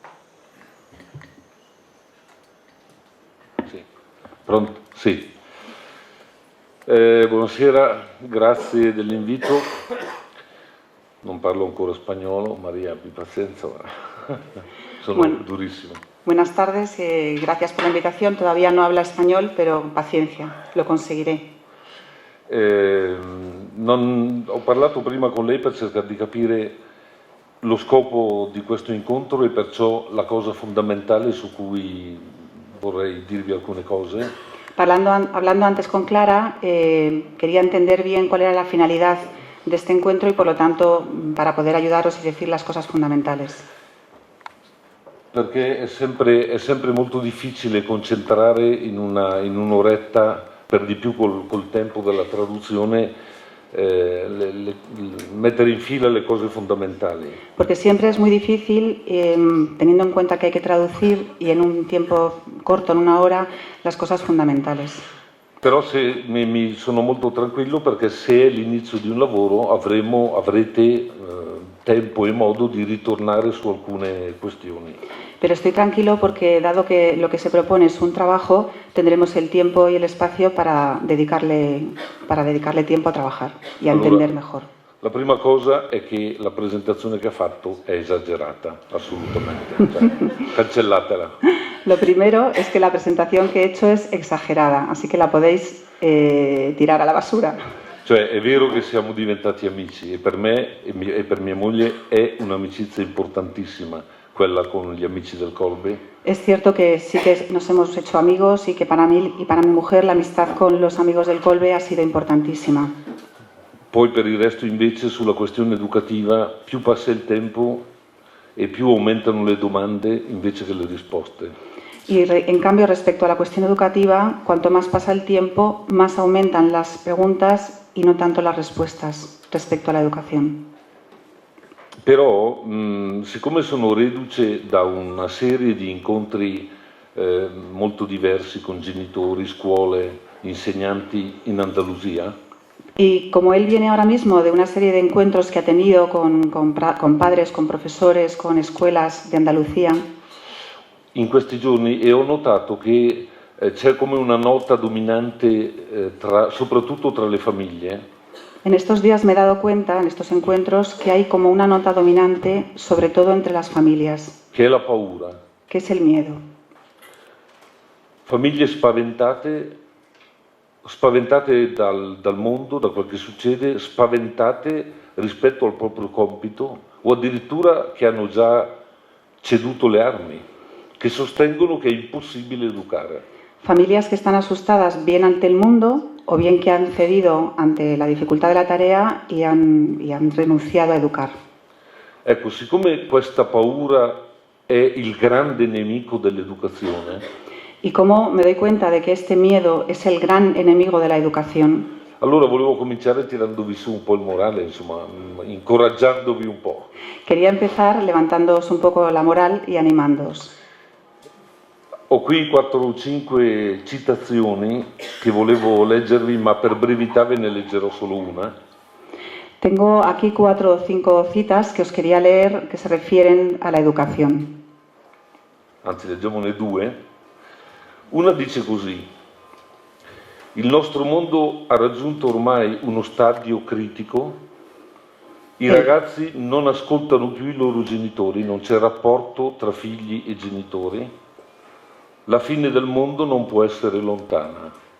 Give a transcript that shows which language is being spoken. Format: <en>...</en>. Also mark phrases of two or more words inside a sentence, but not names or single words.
<it>Sí. Pronto? Sì. Buonasera, grazie dell'invito. Non parlo ancora spagnolo, María, abbi pazienza, sono durissimo.</it> <es>Buenas tardes, gracias por la invitación. Todavía no habla español, pero paciencia, lo conseguiré.</es> <it>Ho parlato prima con lei per cercare di capire lo scopo di questo incontro e perciò la cosa fondamentale su cui vorrei dirvi alcune cose.</it> <es>Hablando antes con Clara, quería entender bien cuál era la finalidad de este encuentro y, por lo tanto, para poder ayudaros y decir las cosas fundamentales.</es> <it>Perché è sempre molto difficile concentrare in un'oretta, per di più col tempo della traduzione, mettere in fila le cose fondamentali.</it> <es>Porque siempre es muy difícil, teniendo en cuenta que hay que traducir y en un tiempo corto, en una hora, las cosas fundamentales.</es> <it>Però mi sono molto tranquillo perché se è l'inizio di un lavoro avrete tempo e modo di ritornare su alcune questioni.</it> <es>Pero estoy tranquilo porque, dado que lo que se propone es un trabajo, tendremos el tiempo y el espacio para dedicarle tiempo a trabajar y a entender mejor.</es> <it>La prima cosa è che la presentazione che ha fatto è esagerata, assolutamente. Cancellatela.</it> <es>Lo primero es que la presentación que he hecho es exagerada, así que la podéis tirar a la basura.</es> <it>Cioè, è vero che siamo diventati amici e per me e per mia moglie è un'amicizia importantissima quella con gli amici del Colbe.</it> <es>Es cierto que sí que nos hemos hecho amigos y que para mí y para mi mujer la amistad con los amigos del Colbe ha sido importantísima.</es> <it>Poi per il resto invece sulla questione educativa più passa il tempo e più aumentano le domande invece che le risposte.</it> <es>Y en cambio, respecto a la cuestión educativa, cuanto más pasa el tiempo, más aumentan las preguntas y no tanto las respuestas respecto a la educación.</es> <it>Però, siccome sono reduce da una serie di incontri molto diversi con genitori, scuole, insegnanti in Andalusia,</it> <es>y como él viene ahora mismo de una serie de encuentros que ha tenido con padres, con profesores, con escuelas de Andalucía,</es> <it>in questi giorni e ho notato che c'è come una nota dominante soprattutto tra le famiglie.</it> <es>En estos días me he dado cuenta, en estos encuentros, que hay como una nota dominante, sobre todo entre las familias.</es> <it>Che è la paura.</it> <es>Que es el miedo.</es> <it>Famiglie spaventate dal mondo, da quel che succede, spaventate rispetto al proprio compito o addirittura che hanno già ceduto le armi, che sostengono che è impossibile educare.</it> <es>Familias que están asustadas bien ante el mundo o bien que han cedido ante la dificultad de la tarea y han renunciado a educar.</es> <it>Ecco, siccome questa paura è il grande nemico dell'educazione,</it> <es>y como me doy cuenta de que este miedo es el gran enemigo de la educación,</es> <it>allora volevo cominciare tirandovi su un po' il morale, insomma, incoraggiandovi un po'.</it> <es>Quería empezar levantándoos un poco la moral y animándoos.</es> <it>Ho qui 4 o 5 citazioni che volevo leggervi, ma per brevità ve ne leggerò solo una.</it> <es>Tengo aquí 4 o 5 citas que os quería leer que se refieren a la educación.</es> <it>Anzi, leggiamone 2. Una dice così: il nostro mondo ha raggiunto ormai uno stadio critico, i ragazzi non ascoltano più i loro genitori, non c'è rapporto tra figli e genitori, la fine del mondo non può essere lontana.</it>